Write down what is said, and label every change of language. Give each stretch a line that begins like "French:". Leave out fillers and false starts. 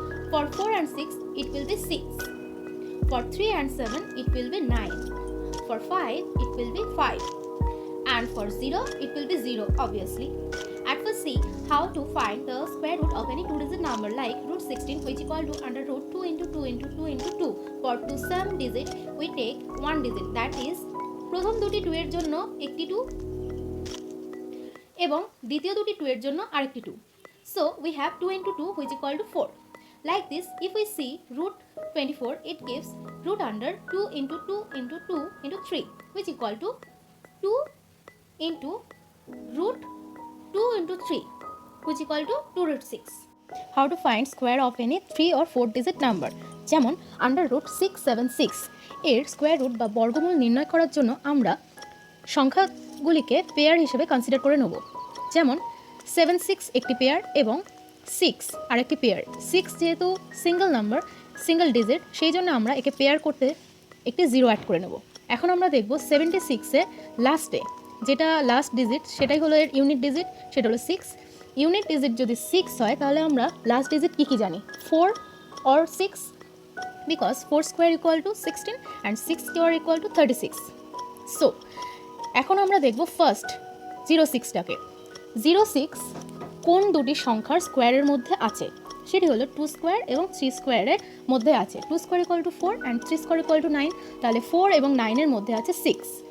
English: For 4 and 6, it will be 6. For 3 and 7, it will be 9. For 5, it will be 5. And for 0, it will be 0, obviously. At first see how to find the square root of any two-digit number like root 16 which equal to under root 2 into 2 into 2 into 2. For to some digit, we take one digit, that is
Bangla: প্রথম দুটি 2 এর জন্য একটি 2 এবং দ্বিতীয় দুটি 2 এর জন্য আরেকটি 2.
English: So we have 2 into 2 which equal to 4. Like this, if we see root 24, it gives root under 2 into 2 into 2 into 3 which equal to 2 into root 2 into 3 which equal to 2 root 6. How to find square of any 3 or 4 digit number?
Bangla: যেমন under root 676 এর square root বা বর্গমূল নির্ণয় করার জন্য আমরা সংখ্যাগুলিকে pair হিসেবে consider করে নেব। যেমন 76 একটি পেয়ার এবং 6 আরেকটি পেয়ার। 6 যেহেতু সিঙ্গেল নাম্বার, সিঙ্গেল ডিজিট, সেই জন্য আমরা একে পেয়ার করতে একটি 0 অ্যাড করে নেব। এখন আমরা দেখব 76 এর লাস্টে যেটা লাস্ট ডিজিট সেটাই হলো এর ইউনিট ডিজিট, সেটা হলো 6। ইউনিট ডিজিট যদি 6 হয় তাহলে আমরা লাস্ট ডিজিট কী জানি?
English: 4 or 6, because 4 square equal to 16 and 6 square equal to 36.
Bangla: So এখন আমরা দেখব ফার্স্ট 06টাকে। 06 কোন দুটি সংখ্যার স্কোয়ারের মধ্যে আছে? সেটি হলো 2 স্কোয়ার এবং 3 স্কোয়ারের মধ্যে আছে। 2 square equal to 4 and 3 square equal to 9, তাহলে 4 এবং 9 এর মধ্যে আছে 6।